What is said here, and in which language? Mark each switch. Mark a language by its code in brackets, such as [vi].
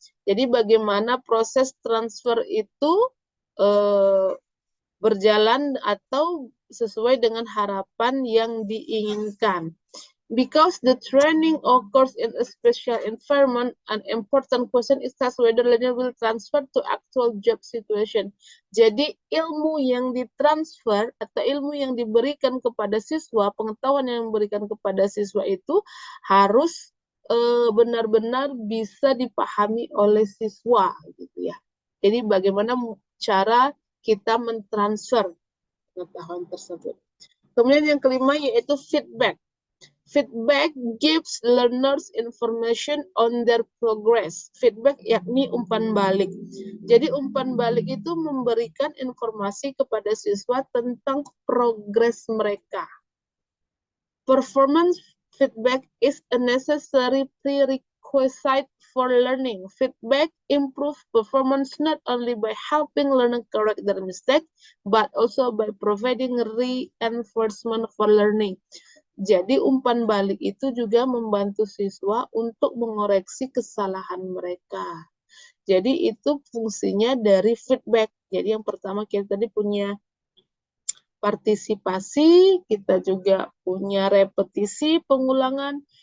[id] Jadi bagaimana proses transfer itu berjalan atau sesuai dengan harapan yang diinginkan. [en] Because the training occurs in a special environment, an important question is whether learner will transfer to actual job situation. [id] Jadi ilmu yang ditransfer atau ilmu yang diberikan kepada siswa, pengetahuan yang diberikan kepada siswa itu harus benar-benar bisa dipahami oleh siswa gitu ya. Jadi bagaimana cara kita mentransfer pengetahuan tersebut. Kemudian yang kelima yaitu feedback. [en] Feedback gives learners information on their progress. [id] Feedback yakni umpan balik. Jadi umpan balik itu memberikan informasi kepada siswa tentang progres mereka. [en] Performance feedback is a necessary prerequisite for learning. Feedback improves performance not only by helping learners correct their mistake, but also by providing reinforcement for learning. [id] Jadi umpan balik itu juga membantu siswa untuk mengoreksi kesalahan mereka. Jadi itu fungsinya dari feedback. Jadi yang pertama kita tadi punya partisipasi, kita juga punya repetisi, pengulangan.